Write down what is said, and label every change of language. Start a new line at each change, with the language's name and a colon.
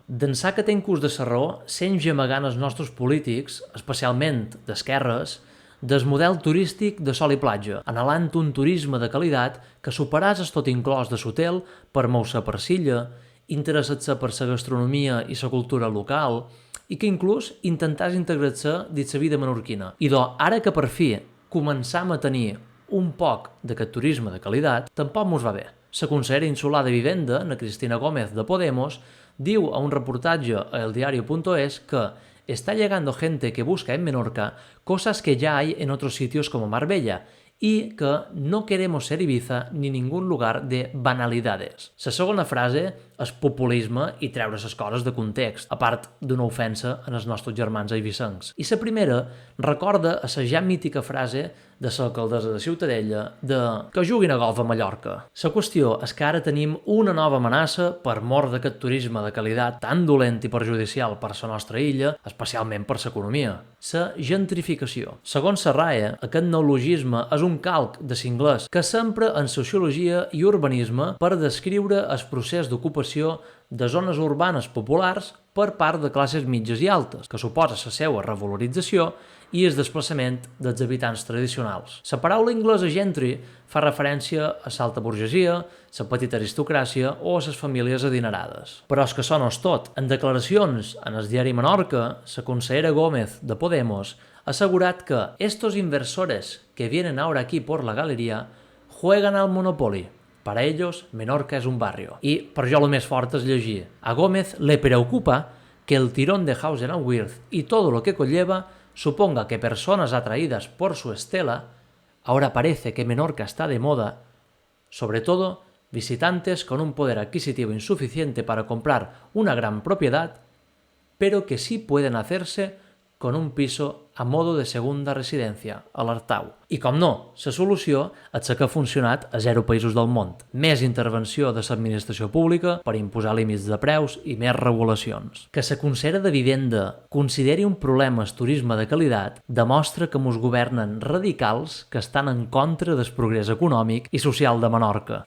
Catalan: D'ençà que té en curs de la raó, sent gemegant els nostres polítics, especialment d'esquerres, del model turístic de sol i platja, anhelant un turisme de qualitat que superàs el tot inclòs de l'hotel per moure per Silla, interessar-se per la gastronomia i la cultura local i que inclús intentàs integrar-se dins la vida menorquina. I ara que per fi començam a tenir un poc d'aquest turisme de qualitat, tampoc mos va bé. La consellera insular de Vivenda, na Cristina Gómez de Podemos, diu a un reportatge a eldiario.es que
Spanish: está llegando gente que busca en Menorca cosas que ya hay en otros sitios como Marbella y que no queremos ser Ibiza ni ningún lugar de banalidades.
Catalan: La segona frase és populisme i treure les coses de context, a part d'una ofensa en els nostres germans eivissencs. I la primera recorda a la ja mítica frase de l'alcaldessa de Ciutadella de que juguin a golf a Mallorca. La qüestió és que ara tenim una nova amenaça per mort d'aquest turisme de qualitat tan dolent i perjudicial per la nostra illa, especialment per l'economia. La gentrificació. Segons la RAE, aquest neologisme és un calc de l'inglès que s'empra en sociologia i urbanisme per descriure el procés d'ocupació de zones urbanes populars per part de classes mitges i altes, que suposa la seva revalorització i el desplaçament dels habitants tradicionals. La paraula anglesa gentry fa referència a l'alta burgesia, la petita aristocràcia o a les famílies adinerades. Però és que això no és tot. En declaracions en el diari Menorca, la consellera Gómez de Podemos ha assegurat que
Spanish: estos inversores que vienen ahora aquí por la galería juegan al Monopoly. Para ellos, Menorca es un barrio.
Catalan: I per jo el més fort és llegir.
Spanish: A Gómez le preocupa que el tirón de Hausen and Wirth y todo lo que conlleva suponga que personas atraídas por su estela, ahora parece que Menorca está de moda, sobre todo visitantes con un poder adquisitivo insuficiente para comprar una gran propiedad, pero que sí pueden hacerse con un piso a modo de segunda residència, a l'Artau.
Catalan: I com no, la solució és la que ha funcionat a 0 països del món. Més intervenció de l'administració pública per imposar límits de preus i més regulacions. Que la consellera de Vivenda consideri un problema el turisme de qualitat demostra que mos governen radicals que estan en contra del progrés econòmic i social de Menorca.